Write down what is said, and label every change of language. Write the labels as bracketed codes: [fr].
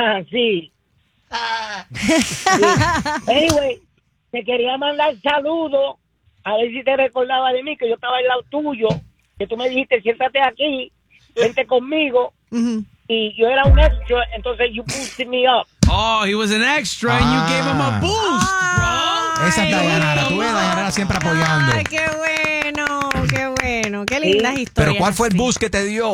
[es] Sí. Sí. Anyway, te quería mandar saludos. A ver si te recordaba de mí, que yo estaba al lado tuyo. Que tú me dijiste, siéntate aquí, vente conmigo. Y yo era un extra, entonces [en] you boosted me up. Oh, he was an extra and you gave him a boost, bro. [es] Esa es Dayanara, tú ves Dayanara siempre apoyando. Ay, qué bueno, qué lindas historias. Pero ¿cuál fue el boost que te dio?